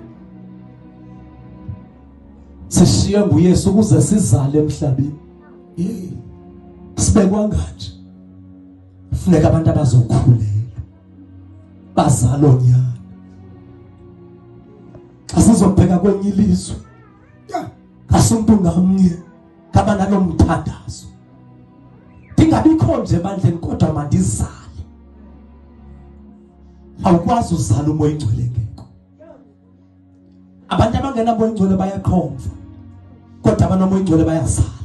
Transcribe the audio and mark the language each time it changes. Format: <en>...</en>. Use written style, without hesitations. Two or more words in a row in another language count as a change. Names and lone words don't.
<xh>Sishiye nguYesu ukuze sizale emhlabeni. Sibekwa kanje, kufuneka abantu abazokhulelwa bazale onyana. Asizobheka kwenye ilizwe, asumntu ngamnye kaba nalomthandazo. Ndingabikho nje bandleni kodwa mandizale. Awukwazi uzala umoya engcwele ngekho. Abantu abangena moya engcwele bayaqhomfa, kodwa abanomoya engcwele bayazala.</xh>